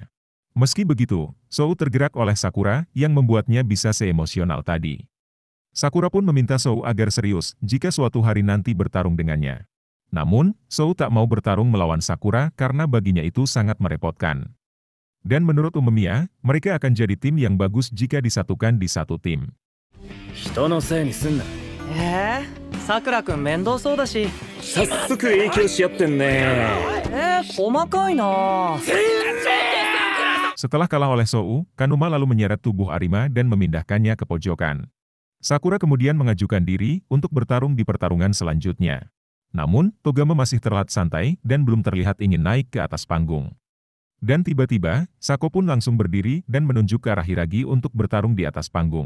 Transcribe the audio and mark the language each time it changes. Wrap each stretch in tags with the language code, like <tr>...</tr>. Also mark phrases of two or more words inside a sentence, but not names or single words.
<id>Meski begitu, Sou tergerak oleh Sakura yang membuatnya bisa seemosional tadi. Sakura pun meminta Sou agar serius jika suatu hari nanti bertarung dengannya. Namun, Sou tak mau bertarung melawan Sakura karena baginya itu sangat merepotkan. Dan menurut Umemiya, mereka akan jadi tim yang bagus jika disatukan di satu tim.</id> <ja>人のせいにすんな。さくらくん面倒そうだし。早速影響し合ってんね。細かいな。</ja> <id>Setelah kalah oleh Sou, Kanuma lalu menyeret tubuh Arima dan memindahkannya ke pojokan. Sakura kemudian mengajukan diri untuk bertarung di pertarungan selanjutnya. Namun, Togama masih terlihat santai dan belum terlihat ingin naik ke atas panggung. Dan tiba-tiba, Sako pun langsung berdiri dan menunjuk ke arah Hiragi untuk bertarung di atas panggung.</id>